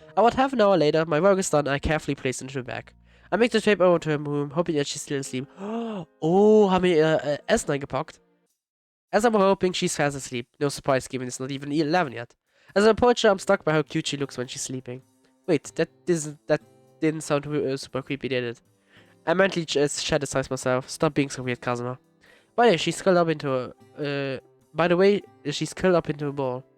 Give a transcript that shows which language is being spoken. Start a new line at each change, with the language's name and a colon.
English: About half an hour later, my work is done and I carefully place it into the bag. I make the trip over to her room, hoping that she's still asleep.
German: Oh, haben wir ihr Essen eingepackt?
English: As I'm hoping, she's fast asleep. No surprise given it's not even 11 yet. As I approach her, I'm struck by how cute she looks when she's sleeping. Wait, that didn't sound super creepy, did it? I mentally just chastise myself. Stop being so weird, Kazuma. By the way, she's curled up into a ball.